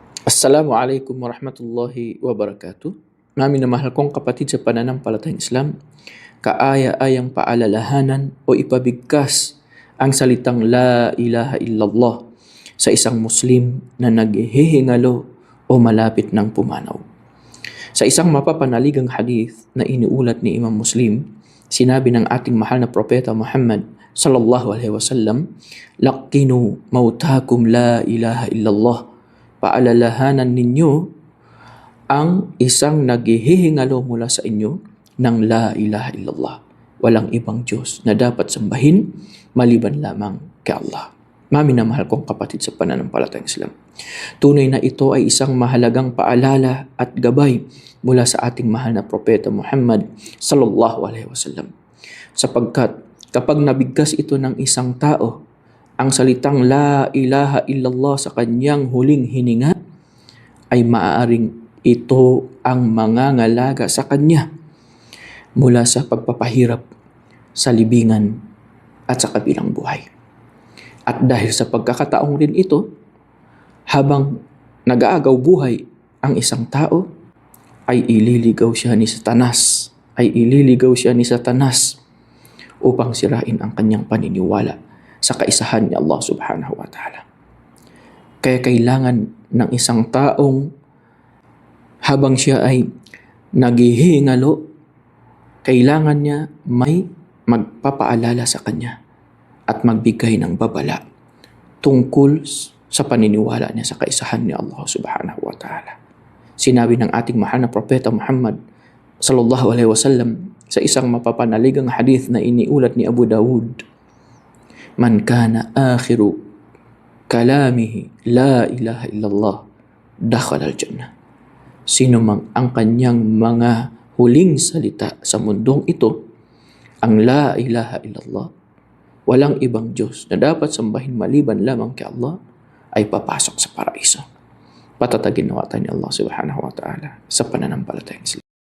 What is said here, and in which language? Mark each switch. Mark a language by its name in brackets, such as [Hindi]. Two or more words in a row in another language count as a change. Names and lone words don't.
[Arabic] السلام عليكم ورحمة الله وبركاته. [Filipino] Mga minamahal kong kapatid sa pananampalatayang Islam, kaaya-ayang paalalahanan o ipabigkas ang salitang [Arabic] لا إله إلا الله [Filipino] sa isang Muslim na naghihingalo o malapit ng pumanaw. Sa isang mapapanaligang hadith na iniulat ni Imam Muslim, sinabi ng ating mahal na propeta Muhammad [Arabic] صلى الله عليه وسلم, "لقنوا موتاكم لا إله إلا الله." [Filipino] Paalalahanan ninyo ang isang naghihingalo mula sa inyo ng [Arabic] لا إله إلا الله. [Filipino] Walang ibang Diyos na dapat sambahin maliban lamang kay Allah. Maminamahal kong kapatid sa pananampalatayang Islam, tunay na ito ay isang mahalagang paalala at gabay mula sa ating mahal na propeta Muhammad [Arabic] صلى الله عليه وسلم. [Filipino] Sapagkat kapag nabigkas ito ng isang tao, ang salitang [Arabic] لا إله إلا الله [Filipino] sa kanyang huling hininga, ay maaaring ito ang mangangalaga sa kanya mula sa pagpapahirap sa libingan at sa kabilang buhay. At dahil sa pagkakataong rin ito, habang nag-aagaw buhay ang isang tao, ay ililigaw siya ni Satanas, upang sirain ang kanyang paniniwala sa kaisahan ni Allah [Arabic] سبحانه وتعالى. [Filipino] Kaya kailangan ng isang taong habang siya ay naghihingalo, kailangan niya may magpapaalala sa kanya at magbigay ng babala tungkol sa paniniwala niya sa kaisahan ni Allah [Arabic] سبحانه وتعالى. [Filipino] Sinabi ng ating mahal na propeta Muhammad [Arabic] صلى الله عليه وسلم [Filipino] sa isang mapapanaligang hadith na iniulat ni Abu Dawud, [Arabic] "من كان آخر كلامه لا إله إلا الله دخل الجنة." [Filipino] Sino mang ang kanyang mga huling salita sa mundong ito ang [Arabic] لا إله إلا الله, [Filipino] walang ibang Diyos na dapat sambahin maliban lamang kay Allah, ay papasok sa paraiso. Patatagin nawa tayo ni Allah [Arabic] سبحانه وتعالى [Filipino] sa pananampalatayang Islam.